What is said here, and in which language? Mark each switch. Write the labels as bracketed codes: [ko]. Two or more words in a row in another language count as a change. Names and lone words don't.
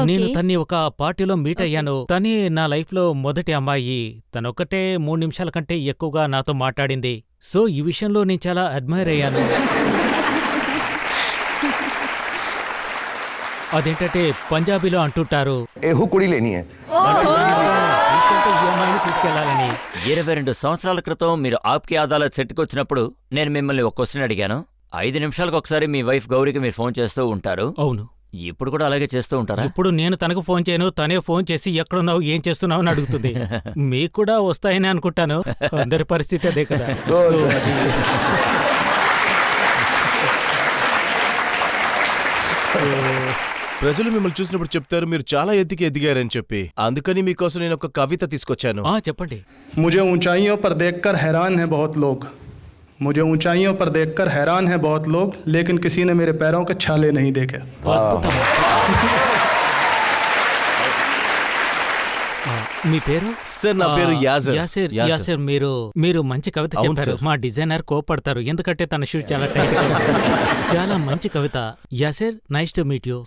[te] నేను తన్ని ఒక పార్టీలో మీట్ ఓకే. అయ్యాను. తనే నా లైఫ్ లో మొదటి అమ్మాయి. తనొక్కటే 3 నిమిషాల కంటే ఎక్కువగా నాతో మాట్లాడింది. సో ఈ విషయంలో నేను చాలా అడ్మైర్ అయ్యాను. అదేంటంటే పంజాబీలో అంటుంటారు, [pa] एहू कुड़ी लेनी है। [te] తీసుకెళ్తే ఈ అమ్మాయిని తీసుకెళ్లాలని. 22 సంవత్సరాల క్రితం మీరు ఆప్కి అదాలత్ సెట్కి వచ్చినప్పుడు నేను మిమ్మల్ని ఒక క్వశ్చన్ అడిగాను. 5 నిమిషాలకు ఒకసారి మీ వైఫ్ గౌరికి మీరు ఫోన్ చేస్తూ ఉంటారు. అవును. ఇప్పుడు కూడా అలాగే చేస్తూ ఉంటారా? ఇప్పుడు నేను తనకు ఫోన్ చేయను, తనే ఫోన్ చేసి ఎక్కడున్నావు, ఏం చేస్తున్నావు అని అడుగుతుంది. మీకు కూడా వస్తాయని అనుకుంటాను. అందరి పరిస్థితి అదే కదా. సో అది ప్రజలు మిమ్మల్ని చూసినప్పుడు చెప్తారు మీరు చాలా ఎదిగారని చెప్పి. అందుకని మీకోసం నేను ఒక కవిత తీసుకొచ్చాను. చెప్పండి. [hi] मुझे ऊंचाइयों पर देखकर हैरान हैं बहुत लोग, मुझे ऊंचाइयों पर देखकर हैरान हैं बहुत लोग, लेकिन किसी ने मेरे पैरों के छाले नहीं देखे। [te] మీ పేరు? సార్, నా పేరు యాజర్. యాసర్. మీరు మంచి కవిత అవును చెప్పారు. సార్. మా డిజైనర్ కోపడతారు, ఎందుకంటే తన షూ చాలా టైట్ గా ఉంది. చాలా మంచి కవిత. యాసర్, [en] nice to meet you.